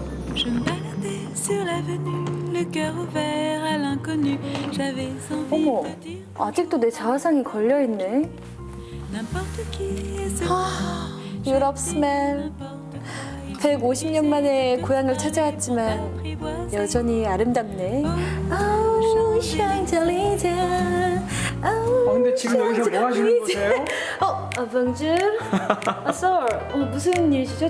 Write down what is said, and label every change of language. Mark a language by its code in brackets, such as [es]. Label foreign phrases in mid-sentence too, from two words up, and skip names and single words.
[fr] Je me baladais sur l'avenue, le cœur ouvert à l'inconnu. J'avais envie [ko] 어머, [fr] de dire [ko] 아직도 내 자화상이 걸려있네. [fr] n'importe qui et ce [ko] 유럽 스멜. 150년 만에 고향을 찾아왔지만 여전히 아름답네. 아우, 샹젤리제. 아우, 근데 지금 여기서 뭐 하시는 거세요? 봉줄. sir. 무슨 일이시죠?